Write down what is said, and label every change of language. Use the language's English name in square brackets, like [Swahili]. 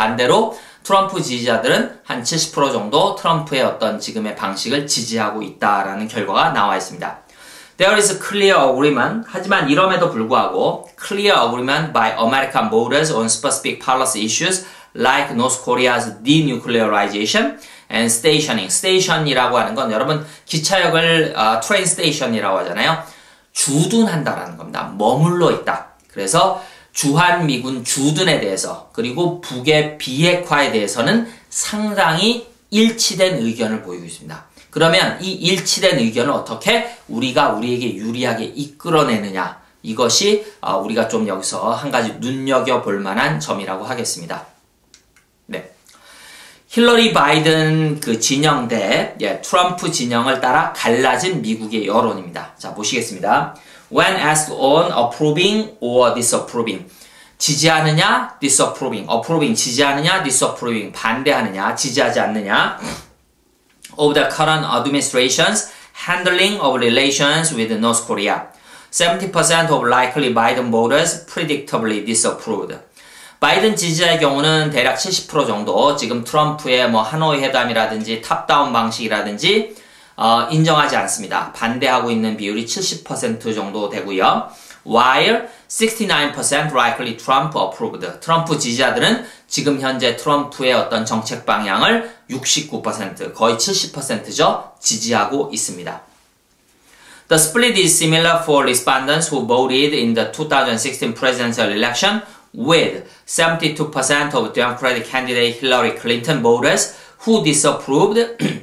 [Korean] 반대로 트럼프 지지자들은 한 70% 정도 트럼프의 어떤 지금의 방식을 지지하고 있다라는 결과가 나와 있습니다. [English] There is clear agreement. 하지만 이럼에도 불구하고 clear agreement by American voters on specific policy issues like North Korea's denuclearization and stationing. [Korean] station이라고 하는 건 여러분 기차역을 train station이라고 하잖아요. 주둔한다라는 겁니다. 머물러 있다. 그래서 주한미군 주둔에 대해서 그리고 북의 비핵화에 대해서는 상당히 일치된 의견을 보이고 있습니다. 그러면 이 일치된 의견을 어떻게 우리가 우리에게 유리하게 이끌어내느냐 이것이 우리가 좀 여기서 한 가지 눈여겨볼 만한 점이라고 하겠습니다. 네. 힐러리 바이든 그 진영 대 트럼프 진영을 따라 갈라진 미국의 여론입니다. 자 보시겠습니다. [English] When asked on approving or disapproving 지지하느냐 disapproving approving 지지하느냐 disapproving 반대하느냐 지지하지 않느냐 of the current administration's handling of relations with North Korea 70% of likely Biden voters predictably disapproved 바이든 지지자의 경우는 대략 70% 정도 지금 트럼프의 뭐 하노이 회담이라든지 탑다운 방식이라든지 인정하지 않습니다. [Korean] 반대하고 있는 비율이 70% 정도 되고요. [English] While 69% likely Trump approved. [Korean] 트럼프 지지자들은 지금 현재 트럼프의 어떤 정책 방향을 69% 거의 70%죠. 지지하고 있습니다. [English] The split is similar for respondents who voted in the 2016 presidential election with 72% of Democratic candidate Hillary Clinton voters who disapproved.